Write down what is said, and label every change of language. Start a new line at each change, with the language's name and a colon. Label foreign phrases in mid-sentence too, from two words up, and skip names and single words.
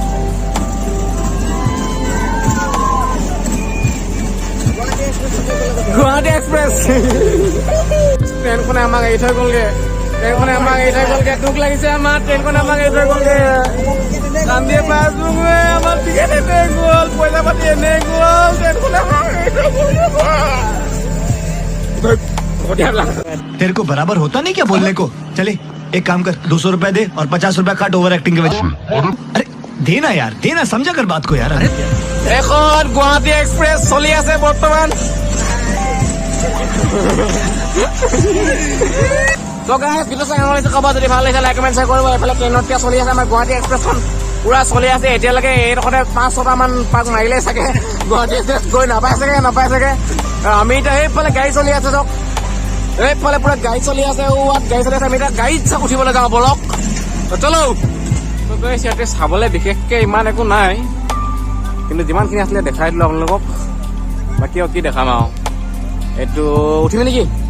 Assamese: গুৱাহাটী এক্সপ্ৰেছ ট্ৰেইনখনে আমাক এৰি থৈ গ'লগে দুখ লাগিছে আমাৰ ট্ৰেইনখনে আমাক এৰি থৈ গ'লগে কান্দিয়ে পাই আছো আমাৰ টিকেট এনে গ'ল পইচা পাতি এনে গ'ল ট্ৰেইনখনে আমাক এৰি থৈ গ'লগে
Hindi: तेरे को बराबर होता नहीं क्या बोलने को चले एक काम कर 200 रुपए दे और 50 रुपए काट
English: over acting
Hindi: के वजह अरे देना यार देना समझा कर बात को यार अरे
Assamese: এখন গুৱাহাটী এক্সপ্ৰেছ চলি আছে বৰ্তমান তো গাইস ভিডিও চাই আমাক কবা যদি ভাল লাগিছে
English: like comment
Assamese: কৰিব এফালে ট্ৰেইনত কি চলি আছে আমাৰ গুৱাহাটী এক্সপ্ৰেছখন পুৰা চলি আছে এতিয়ালৈকে এইডোখৰতে 5-6টা মান পাক মাৰিলে চাগে গুৱাহাটী এক্সপ্ৰেছ গৈ নাপায় চাগে আমি এতিয়া এইফালে গাড়ী চলি আছে ধৰক এইফালে পুৰা গাড়ী চলি আছে আমি এতিয়া গাড়ীত উঠিবলৈ যাওঁ বলক চলো তো গাইস ইয়াতে চাবলৈ বিশেষকৈ ইমান একো নাই কিন্তু যিমানখিনি আছিলে দেখাই দিলোঁ আপোনালোকক বাকী কি দেখাম আৰু এইটো উঠিবি নেকি